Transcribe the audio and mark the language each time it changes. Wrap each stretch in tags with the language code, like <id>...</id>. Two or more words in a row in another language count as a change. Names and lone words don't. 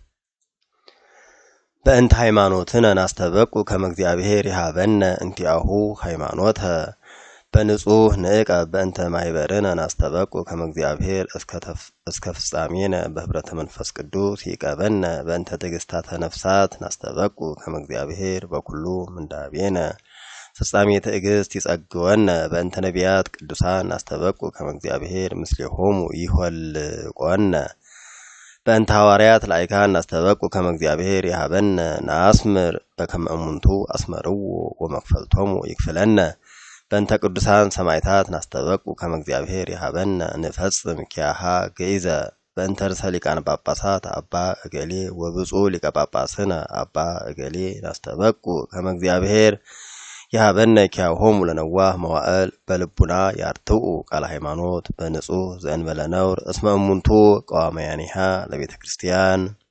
<gez>በእንተ ሃይማኖትነ ናስተበቁ ከመ እግዚአብሔር ይሃበነ እንቲአሁ ሃይማኖተ በንጹህ ንዕቀ በእንተ ማይበርነ ናስተበቁ ከመ እግዚአብሔር እስከ ፍጻሜነ በህብረተ መንፈስ ቅዱስ ይቀበነ በእንተ ትዕግስታተ ነፍሳት ናስተበቁ ከመ እግዚአብሔር በኩሉ ምንዳቤነ ፍጻሜ ትዕግስት ይጸግወነ በእንተ ነቢያት ቅዱሳን ናስተበቁ ከመ እግዚአብሔር ምስሌሆሙ ይሆልቆነ በእንተ ሐዋርያት ላይካን ናስተበቁ ከመ እግዚአብሔር ይሃበነ ናስምር በከመ እሙንቱ አስመርዎ ወመክፈልቶሙ ይክፍለነ በእንተ ቅዱሳን ሰማዕታት ናስተበቁ ከመ እግዚአብሔር ይሃበነ ንፈጽም ኪያሃ ገይዘ በእንተ ርእሰ ሊቃነ ጳጳሳት አባ እገሌ ወብፁዕ ሊቀ ጳጳስነ አባ እገሌ ናስተበቁ ከመ እግዚአብሔር ይሃበነ ኪያሆሙ ለነዋህ መዋዕል በልቡና ያርትኡ ቃለ ሃይማኖት በንጹህ ዘእንበለ ነውር እስመ እሙንቱ ቀዋማያኒሃ ለቤተ ክርስቲያን</gez>